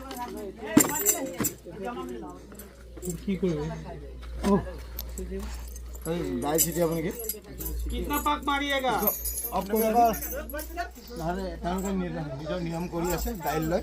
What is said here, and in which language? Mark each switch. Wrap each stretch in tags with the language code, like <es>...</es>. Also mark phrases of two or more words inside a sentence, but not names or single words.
<as>কি করবে দাইল ছিটিয়াব নেকি?</as> <hi>कितना पाक मारिएगा</hi> <as>অফ কৰি দিব। নহ'লে তেওঁলোকে নিজৰ নিয়ম কৰি আছে দাইল লৈ।</as>